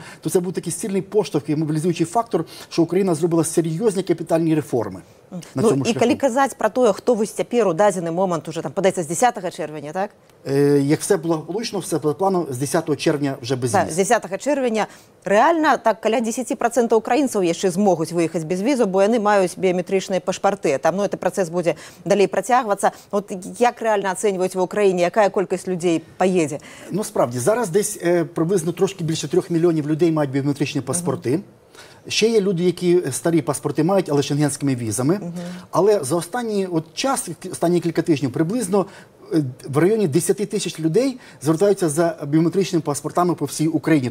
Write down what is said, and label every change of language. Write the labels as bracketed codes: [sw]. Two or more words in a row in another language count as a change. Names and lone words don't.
[uk] То це був такий сильний поштовх і мобілізуючий фактор, що Україна зробила серйозні капітальні реформи. Ну, і коли казати про те, хто ось тепер у дадений момент, уже там подається з 10 червня, так? Як все було влучно, все по плану, з 10 червня вже без віз. Так, з 10 червня реально так каля 10% українців [be] яшчэ змогуць выехаць без візу, бо яны маюць біометричныя пашпарты. Там, ну, этот працэс будзе далей працягвацца. [uk] От як реально ацэньваюць в Україні, якая колькасць людей поїде? Ну, справді, зараз десь приблизно трошки більше 3 мільйонів людей мають біометричні паспорти. Ще є люди, які старі паспорти мають, але шенгенськими візами. Але за останній час, останні кілька тижнів, приблизно в районі 10 тисяч людей звертаються за біометричними паспортами по всій Україні.